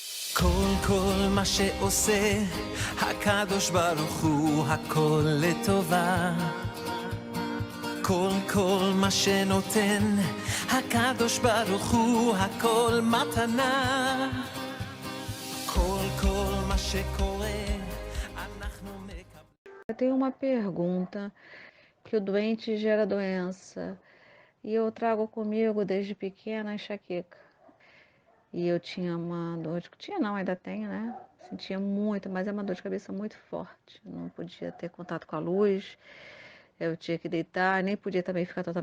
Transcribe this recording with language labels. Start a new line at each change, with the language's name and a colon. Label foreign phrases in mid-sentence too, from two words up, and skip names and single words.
Hebrew: כל מה שעושה הקדוש ברוך הוא הכל לטובה. כל מה שנותן הקדוש ברוך הוא הכל מתנה. כל מה שקורה אנחנו מקבלים.
Portuguese: Eu tenho uma pergunta, que o doente gera doença e eu trago comigo desde pequena a enxaqueca. E eu tinha uma dor de... Tinha não, ainda tenho, né? Sentia muito, mas é uma dor de cabeça muito forte. Não podia ter contato com a luz, eu tinha que deitar, nem podia também ficar totalmente...